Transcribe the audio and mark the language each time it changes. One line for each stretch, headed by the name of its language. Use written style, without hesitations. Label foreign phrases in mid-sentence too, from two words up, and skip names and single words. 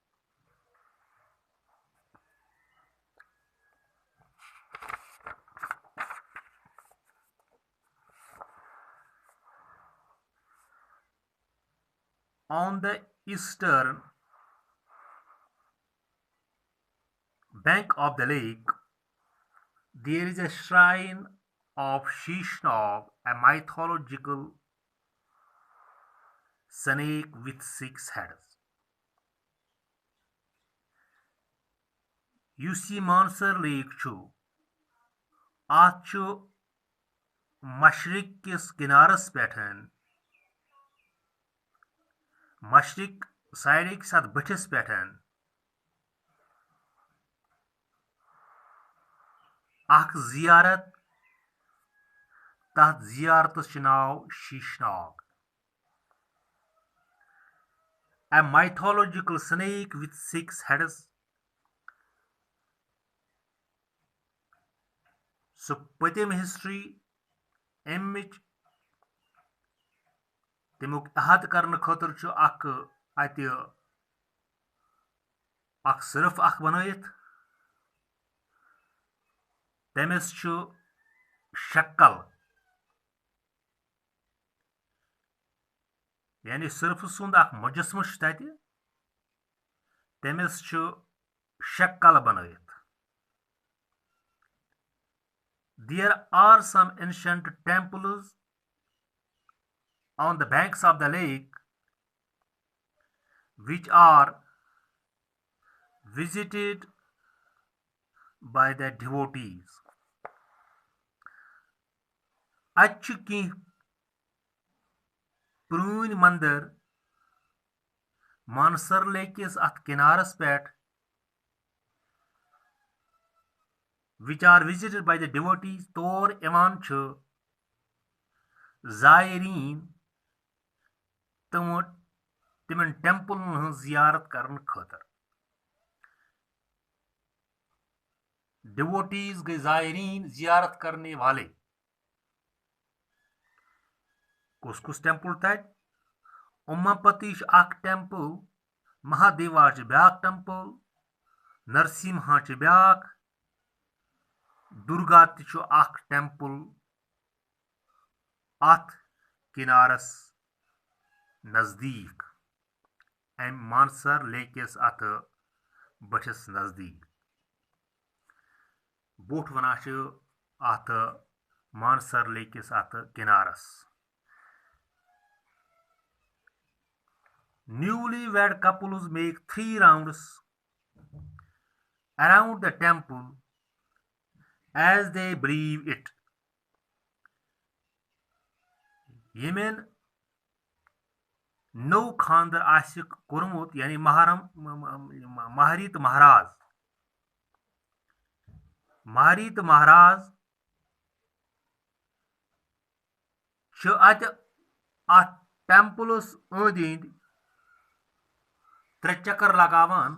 English: On the eastern bank of the lake, there is a shrine of Shishnog, a mythological snake with 6 heads.
Kashmiri: Yus ye Mansar Lake chu, ات چھُ مشرق کِس کِنارس پٮ۪ٹھ مشرق سایڈٕکِس اتھ بٔٹھِس پٮ۪ٹھ اکھ زیارت تتھ زیارتس چھُ ناو شیشناگ.
English: A mythological snake with 6 heads.
Kashmiri: سُہ پٔتِم ہسٹری امِچ تمیُک احاطہٕ کرنہٕ خٲطرٕ چھُ اتہِ اکھ صرف اکھ بنٲیِتھ. تٔمِس چھُ شکل یعنی صرف سُنٛد اکھ مجسمہٕ چھُ تتہِ. تٔمِس چھُ شکل بنٲیِتھ.
English: There are some ancient temples on the banks of the lake which are visited by the devotees.
Kashmiri: اتہِ چھِ کینٛہہ پرٛٲنۍ منٛدر مانسر لیکس اتھ کِنارس پٮ۪ٹھ
English: which are visited by the devotees.
Kashmiri: تور یِوان چھُ زائرین تِمن ٹیمپلن ہٕنٛز زیارت کرنہٕ خٲطرٕ. ڈیووٹیز گٔے زائرین زیارت کرنے والے. کُس کُس ٹیمپل تتہِ؟ اماپتی چھُ اکھ ٹیمپل، مہادیوا چھُ بیاکھ ٹیمپل، نرسمہا چھُ بیاکھ، دُرگا تہِ چھُ اکھ ٹیمپل اتھ کِنارس نزدیٖک، امہِ مانسر لیکس اتھ بٔٹھِس نزدیٖک. بوٚٹھ ونان چھِ اتھ مانسر لیکس اتھ کِنارس.
English: Newly wed couples make 3 rounds around the temple as they believe it.
Kashmiri: ییٚمٮ۪ن نوٚو خاندر آسہِ کوٚرمُت یعنی مہری تہٕ مہراز چھِ اتہِ اتھ ٹیمپلس أنٛدۍ أنٛدۍ 3 چکر لگاوان.